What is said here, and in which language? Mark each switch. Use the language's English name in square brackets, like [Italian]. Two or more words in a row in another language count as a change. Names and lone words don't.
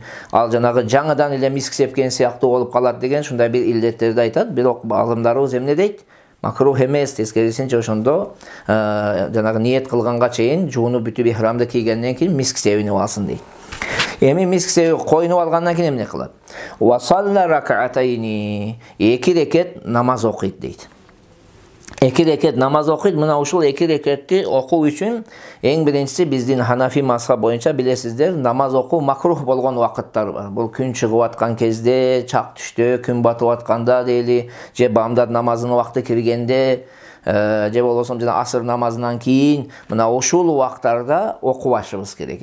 [Kyrgyz] Ал жанагы жаңыдан эле миск сепкен сыяктуу болуп калат деген ушундай бир илдеттерди айтат. Бирок алымдарыбыз эмне дейт? Макрух эмес, тескерисинче ошондо жанагы ниет кылганга чейин жуунуп бүтүп ихрамды кийгенден кийин миск себинип алсын дейт. Эми миск себип койнуп алгандан кийин эмне кылат? [Arabic] وصلى ركعتين, [Kyrgyz] 2 рекет намаз окуйт дейт. 2 рекет намаз окуйт. Мына ушул 2 рекетти окуу үчүн эң биринчиси биздин Ханафи мазхабы боюнча билесиздер, намаз окуу макрух болгон убакыттар бар. Бул күн чыгып аткан кезде, чак түштө, күн батып атканда дейли, же бамдат намазынын убакыты киргенде, же болбосо жана асыр намазынан кийин, мына ушул убактарда окубашыбыз керек.